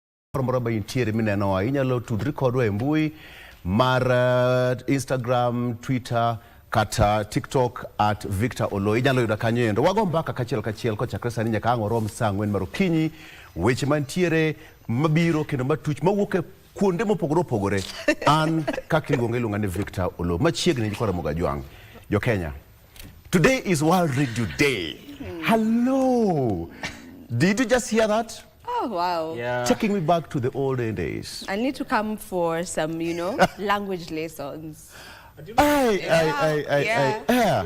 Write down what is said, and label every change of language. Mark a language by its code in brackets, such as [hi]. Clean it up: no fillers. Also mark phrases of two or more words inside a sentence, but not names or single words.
[luo] Moroba intiere mineno inyalo tudri kodwa e mbui mar Instagram, Twitter kata TikTok at Victor Olo. Inyalo yuda kanyo endo. Wago mbaka kachiel kochakre sani nyaka ang' orom sa ang'wen mar okinyi. Weche mantiere mabiro kendo matuch mawuok e kuonde mopogore opogore. An kaka iluonga ni Victor Olo. Machiegni gi kora Mogajwang, jo Kenya. [en] Today is World Radio Day. Hello. Did you just hear that? Oh, wow. Yeah. Taking me back to the olden days. I need to come for some, language lessons. Yeah.